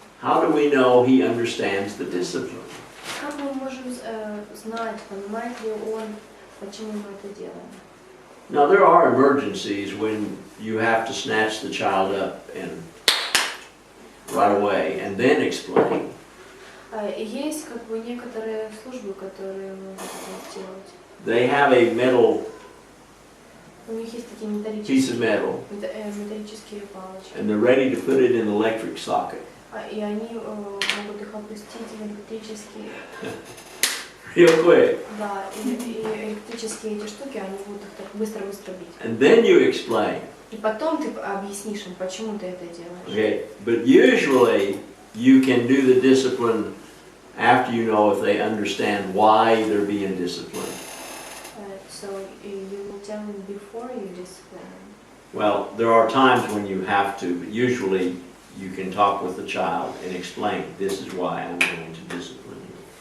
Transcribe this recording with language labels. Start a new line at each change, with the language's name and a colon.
English: how do we know he understands the discipline?
Russian: Как мы можем знать, понимает ли он, почему мы это делаем?
English: Now there are emergencies when you have to snatch the child up and right away and then explain.
Russian: Есть как бы некоторые службы, которые могут это сделать.
English: They have a metal
Russian: У них есть такие
English: piece of metal
Russian: металлические палочки.
English: and they're ready to put it in the electric socket.
Russian: И они могут их опустить в электрические.
English: Real quick.
Russian: Да, и электрические эти штуки, они будут их так быстро-быстро бить.
English: And then you explain.
Russian: И потом ты объяснишь им, почему ты это делаешь.
English: Okay, but usually you can do the discipline after you know if they understand why they're being disciplined. So you will tell them before you discipline them. Well, there are times when you have to, but usually you can talk with the child and explain, this is why I'm going to discipline you.